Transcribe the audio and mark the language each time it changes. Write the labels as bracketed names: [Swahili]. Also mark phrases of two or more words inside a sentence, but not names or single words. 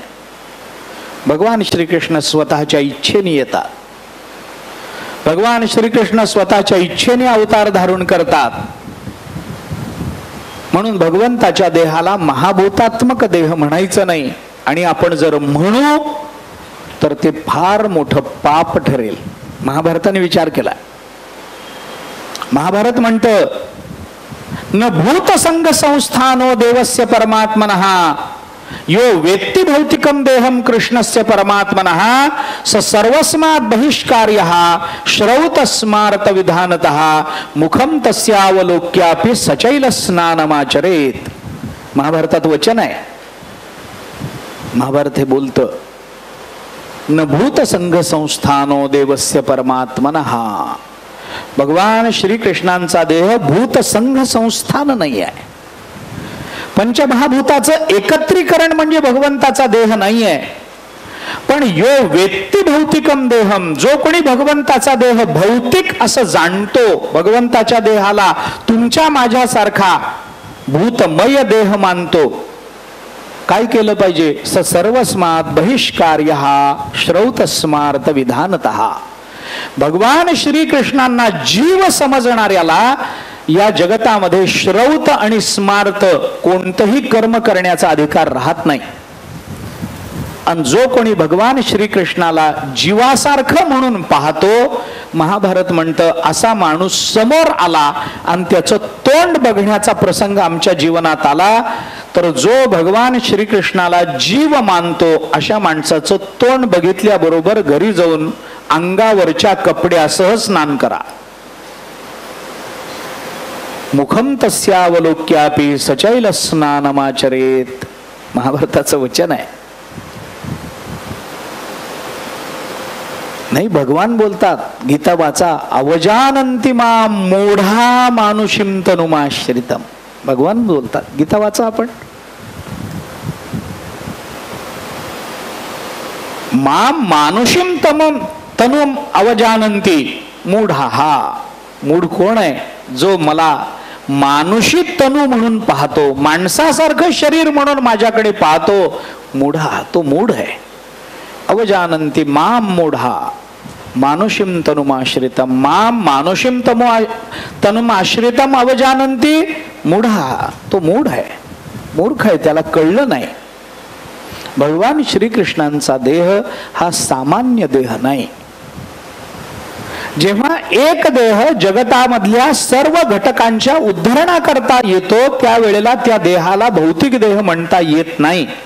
[Marathi] भगवान श्रीकृष्ण स्वतःच्या इच्छेने येतात, भगवान श्रीकृष्ण स्वतःच्या इच्छेने अवतार धारण करतात. म्हणून भगवंताच्या देहाला महाभूतात्मक देह म्हणायचं नाही. आणि आपण जर म्हणू तर ते फार मोठं पाप ठरेल. महाभारताने विचार केला. [Sanskrit] महाभारत म्हणतं न भूत संग संस्थानो देवस्य परमात्मनः यो वेत्ति भौतिकम देहम कृष्णस्य परमात्मनः स सर्वस्मात् बहिष्कार्यः श्रौत स्मारत विधानतः मुखम तस्यावलोक्यापि सचैल स्नानमाचरेत. [Marathi] महाभारतात वचन आहे. महाभारत हे बोलतं [Sanskrit] न भूत संघ संस्थानो देवस्य परमात्मनः. [Marathi] भगवान श्रीकृष्णांचा देह [Sanskrit] भूत संघ संस्थान [Marathi] नाही आहे. पंचमहाभूताचं एकत्रीकरण म्हणजे भगवंताचा देह नाहीये. [Sanskrit] पण यो वेत्ती भौतिकम देहम, [Marathi] जो कोणी भगवंताचा देह भौतिक असं जाणतो, भगवंताच्या देहाला तुमच्या माझ्यासारखा भूतमय देह मानतो, काय केलं पाहिजे? [Sanskrit] स सर्वस्मात बहिष्कार्य श्रौतस्मार्थ विधानतः. [Marathi] भगवान श्रीकृष्णांना जीव समजणाऱ्याला या जगतामध्ये श्रौत आणि स्मार्त कोणतंही कर्म करण्याचा अधिकार राहत नाही. आणि जो कोणी भगवान श्रीकृष्णाला जीवासारखं म्हणून पाहतो, महाभारत म्हणतं असा माणूस समोर आला आणि त्याचं तोंड बघण्याचा प्रसंग आमच्या जीवनात आला, तर जो भगवान श्रीकृष्णाला जीव मानतो अशा माणसाचं तोंड बघितल्याबरोबर घरी जाऊन अंगावरच्या कपड्यासह स्नान करा. [Sanskrit] मुखम तस्यावलोक्यापि सचैल स्नानमाचरेत, [Marathi] महाभारताचं वचन आहे. नाही, भगवान बोलतात, गीता वाचा, [Sanskrit] अवजानंती मां मूढा मानुषीम तनुमाश्रितम. [Marathi] भगवान बोलतात, गीता वाचा आपण. [Sanskrit] मां मानुषीम तनुम अवजानंती मूढा. [Marathi] मूढ कोण आहे? जो मला [Sanskrit] मानुषी तनु [Marathi] म्हणून पाहतो, माणसासारखं शरीर म्हणून माझ्याकडे पाहतो, मूढा, तो मूढ आहे. [Sanskrit] अवजानंती माम मूढा मानुषीम तनुमाश्रितम. माम मानुषीम तनुमाश्रितम अवजानंती मूढा, [Marathi] तो मूढ आहे, मूर्ख आहे, त्याला कळलं नाही. भगवान श्रीकृष्णांचा देह हा सामान्य देह नाही. जेव्हा एक देह जगतामधल्या सर्व घटकांच्या उद्धरणाकरता येतो, त्यावेळेला त्या देहाला भौतिक देह म्हणता येत नाही.